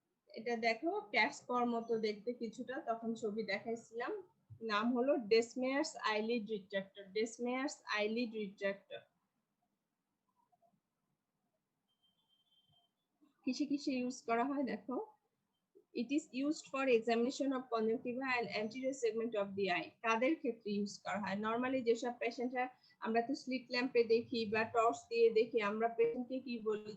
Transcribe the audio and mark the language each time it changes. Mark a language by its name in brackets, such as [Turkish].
[Bangla] এটা দেখো ক্যাটস্পর মতো দেখতে কিছুটা, তখন ছবি দেখাইছিলাম। নাম হলো ডেসমেয়ার্স আইলিড রিট্রাক্টর। ডেসমেয়ার্স আইলিড রিট্রাক্টর কিসে কিসে ইউজ করা হয় দেখো। [English] It is used for examination of conjunctiva and anterior segment of the eye. [Bangla] তাদের ক্ষেত্রে ইউজ করা হয়। নরমালি যেসব পেশেন্টরা, আমরা তো স্লিট ল্যাম্পে দেখি বা টর্চ দিয়ে দেখি, আমরা পেশেন্টকে কি বলি?